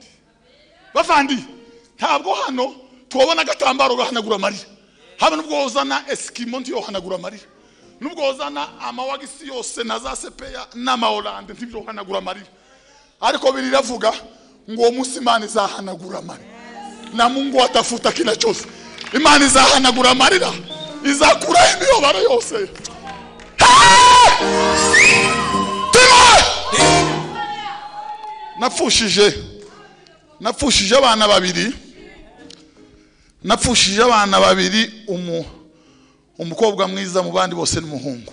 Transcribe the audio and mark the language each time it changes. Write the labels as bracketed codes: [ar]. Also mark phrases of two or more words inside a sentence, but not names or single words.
[rn] Bavandi ntabwo hano tubona agatambaro gahanagura amarira, haba nubwo uzana Eskimo ndiyo hanagura amarira, nubwo uzana amawagisi yose na za sepeya n'amaholande ndivyo hanagura amarira, ariko biriravuga ngo uwo munsi Imana izahanagura amarira [sw] na Mungu atafuta kila chose. [rn] Imana izahanagura amarira, izakura imibabaro yose. Napfushije abana babiri, umukobwa mwiza mu bandi bose n'umuhungu.